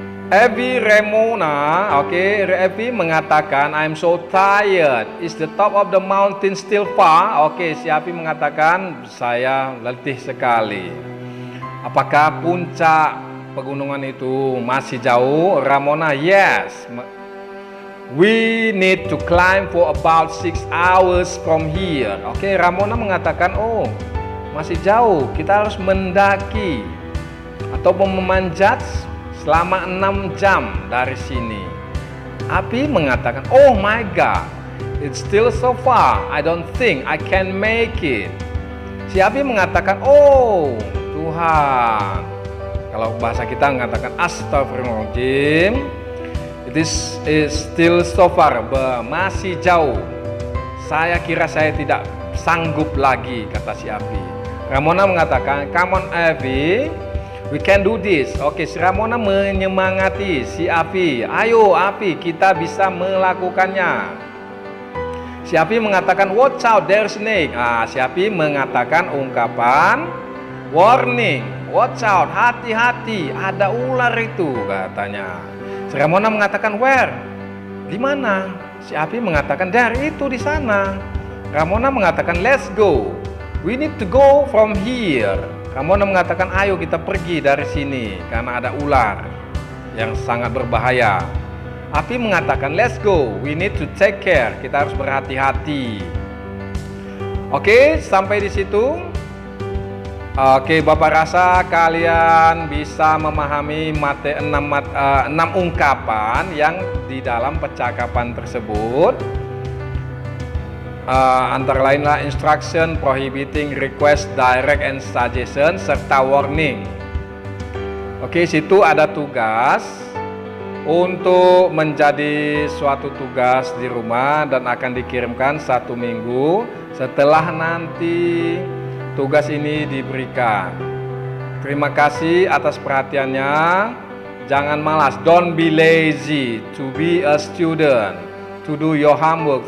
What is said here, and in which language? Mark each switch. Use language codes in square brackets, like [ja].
[id] Evie Remona, Evie mengatakan, [en] I'm so tired. Is the top of the mountain still far? [id] Si Evie mengatakan, saya letih sekali. Apakah puncak pegunungan itu masih jauh? [en] Ramona, yes. We need to climb for about 6 hours from here. [id] Ramona mengatakan, masih jauh. Kita harus mendaki atau memanjat selama 6 jam dari sini. [en] Api [id] mengatakan, [en] oh my god, it's still so far, I don't think I can make it. [id] Si Api mengatakan, oh Tuhan. Kalau bahasa kita mengatakan astagfirullahaladzim, [en] it is still so far, [id] masih jauh. Saya kira saya tidak sanggup lagi, kata si Api. [en] Ramona [id] mengatakan, [en] come on Api, we can do this. [id] Si Ramona menyemangati si Api. Ayo Api, kita bisa melakukannya. Si Api mengatakan, [en] watch out, there's snake. [id] Si Api mengatakan ungkapan warning, [en] watch out, [id] hati-hati, ada ular itu, katanya. Si Ramona mengatakan, [en] where? [id] Di mana? Si Api mengatakan, [en] there, [id] itu di sana. [en] Ramona [id] mengatakan, [en] let's go. We need to go from here. [id] Ramona mengatakan, ayo kita pergi dari sini karena ada ular yang sangat berbahaya. [en] Api [id] mengatakan, [en] let's go, we need to take care. [id] Kita harus berhati-hati. Sampai di situ. Bapak rasa kalian bisa memahami 6 ungkapan yang di dalam percakapan tersebut. Antara lainlah instruction, prohibiting, request, direct, and suggestion, serta warning. Situ ada tugas untuk menjadi suatu tugas di rumah dan akan dikirimkan 1 minggu setelah nanti tugas ini diberikan. Terima kasih atas perhatiannya. Jangan malas, [en] don't be lazy to be a student, to do your homework.